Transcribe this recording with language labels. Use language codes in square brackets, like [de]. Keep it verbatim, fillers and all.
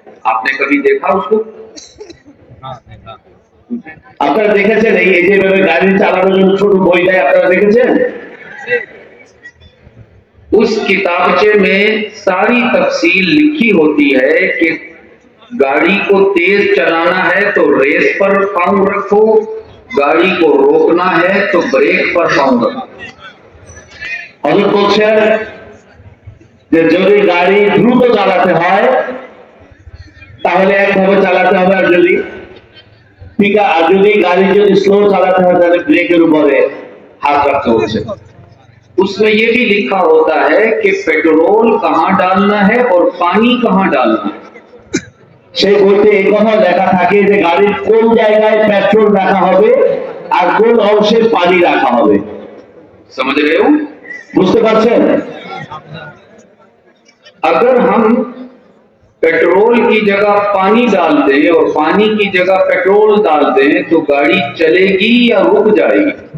[hi] আপনি কবি দেখা উসকো? [bn] আপনারা দেখেছেন এই যেভাবে গাড়ি চালানোর জন্য ছোট বই দেয় আপনারা দেখেছেন? [hi] उस किताबचे में सारी तफसील लिखी होती है कि गाड़ी को तेज चलाना है तो रेस पर पांव रखो, गाड़ी को रोकना है तो ब्रेक पर पांव रखो। और कुछ जो गाड़ी द्रुत चालाते हैं [bn] তাহলে একভাবে চালাতে হবে, আর যদি ঠিক আর যদি গাড়ি যদি স্লো চালাতে হয় তাহলে ব্রেকের উপরে হাত রাখতে হচ্ছে। [hi] उसमें यह भी लिखा होता है कि पेट्रोल कहाँ डालना है और पानी कहाँ डालना है। [bn] সেই বইতে এই কথা লেখা থাকে যে গাড়ির কোন জায়গায় পেট্রোল রাখা হবে আর কোন অংশে পানি রাখা হবে। [hi] समझ रहे हो? [bn] বুঝতে পারছেন? [hi] अगर हम पेट्रोल की जगह पानी डाल दें और पानी की जगह पेट्रोल डाल दें तो गाड़ी चलेगी या रुक जाएगी?